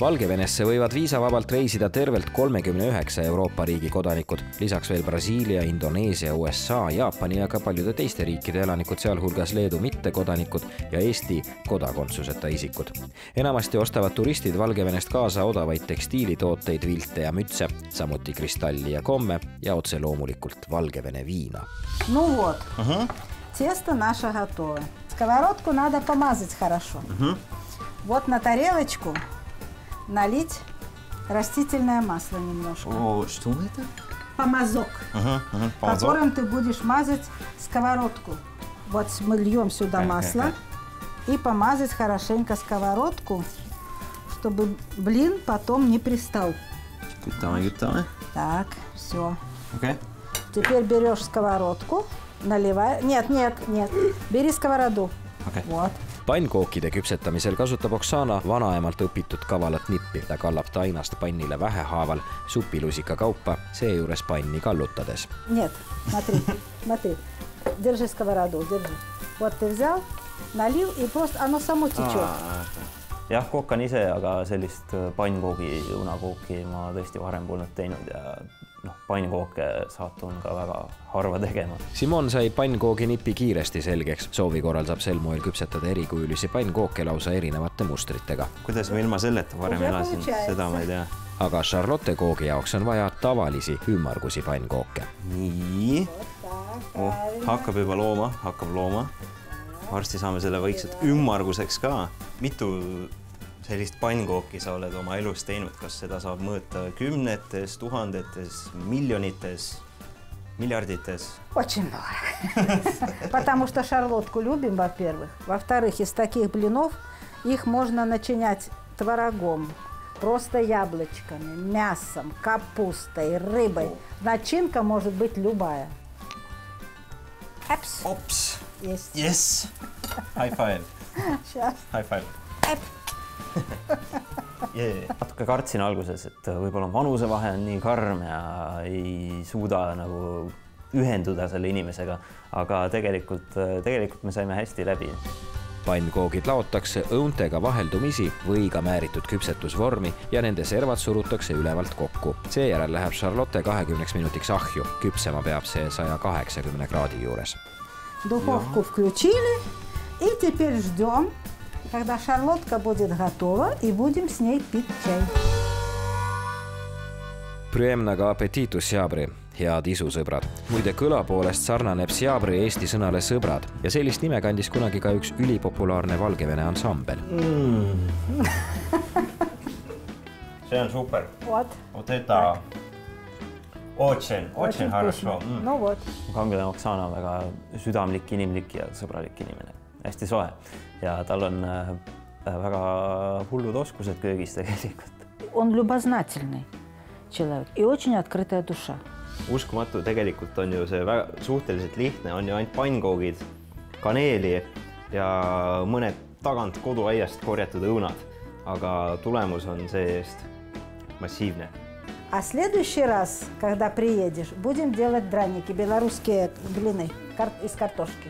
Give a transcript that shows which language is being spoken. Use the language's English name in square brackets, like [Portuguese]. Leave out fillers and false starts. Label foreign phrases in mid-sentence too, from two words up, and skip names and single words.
[Estonian] Valgevenesse võivad viisavabalt reisida tervelt 39 Euroopa riigi kodanikud, lisaks veel Brasiilia, Indoneesia, USA, Jaapani ja ka paljude teiste riikide elanikud, sealhulgas Leedu mittekodanikud ja Eesti kodakondsuseta isikud. Enamasti ostavad turistid Valgevenest kaasa odavaid tekstiilitooteid, vilte ja mütse, samuti kristalli ja komme ja otse loomulikult Valgevene viina. [Russian] Ну вот, тесто наше готово. Сковородку надо помазать хорошо. Вот на тарелочку налить растительное масло немножко. О, что это? Помазок, которым ты будешь мазать сковородку. Вот мы льем сюда масло и помазать хорошенько сковородку, чтобы блин потом не пристал. Гутаме. Так, все. Окей. Теперь берешь сковородку, наливай. Нет. Бери сковороду. Вот. [Estonian] Pannkookide küpsetamisel kasutab Oksana vanaemalt õpitud kavalat nippi. Ta kallab tainast pannile vähehaaval supilusika kaupa, seejuures panni kallutades. [Russian] Нет, смотри. Держи сковороду, держи. Вот ты взял, налил и просто оно само течет. [Estonian] Jah, kokkan ise, aga sellist pannkoogi, unakooki ma tõesti varem polnud teinud ja pannkooke saatun ka väga harva tegema. Simon sai pannkoogi nipi kiiresti selgeks. Soovi korral saab sel moel küpsetada erikujulisi pannkooke lausa erinevate mustritega. Kuidas ma ilma selleta varem elasin, seda ma ei tea. Aga Charlotte koogi jaoks on vaja tavalisi ümmargusi pannkooke. Nii. Hakkab juba looma. Varsti saame selle vaikselt ümmarguseks ka. Mitu sellist pannkooki sa oled oma elus teinud? Kas seda saab mõõta kümnetes, tuhandetes, miljonites, miljardиtes? [Russian] Очень много. Потому что шарлотку любим, во-первых. Во-вторых, из таких блинов их можно начинять творогом, просто яблочками, мясом, капустой, рыбой. Начинка может быть любая. Ops. Есть. [English] Yes. High five. [Russian] Сейчас. [English] High five. [Estonian] Natuke kartsin alguses, et võib-olla vanusevahe on nii karm ja ei suuda nagu ühenduda selle inimesega, aga tegelikult me saime hästi läbi. Pannkoogid laotakse õuntega vaheldumisi või ka määritud küpsetusvormi ja nende servad surutakse ülevalt kokku. Seejärel läheb Charlotte 20 minutiks ahju. Küpsema peab see 180 kraadi juures. [Russian] Духовку включили и теперь ждем, когда шарлотка будет готова, и будем с ней пить чай. [Belarusian] Прыемнага апетыту сябры, [Estonian] head isusõbrad. Muide kõla poolest sarnaneb Sjabri eesti sõnale sõbrad ja sellist nime kandis kunagi ka üks ülipopulaarne Valgevene ansambel. See on super. [Russian] Вот это очень хорошо. Ну вот. [Estonian] Kangelane Oksana on väga südamlik, inimlik ja sõbralik inimene. Hästi soe. Ja tal on väga hullud oskused köögis tegelikult. [Russian] Он любознательный человек и очень открытая душа. [Estonian] Uskumatu, tegelikult on ju see väga suhteliselt lihtne, on ju ainult pannkoogid, kaneeli ja mõned tagant koduaiast korjatud õunad, aga tulemus on see-eest massiivne. [Russian] А следующий раз, когда приедешь, будем делать драники, белорусские блины из картошки.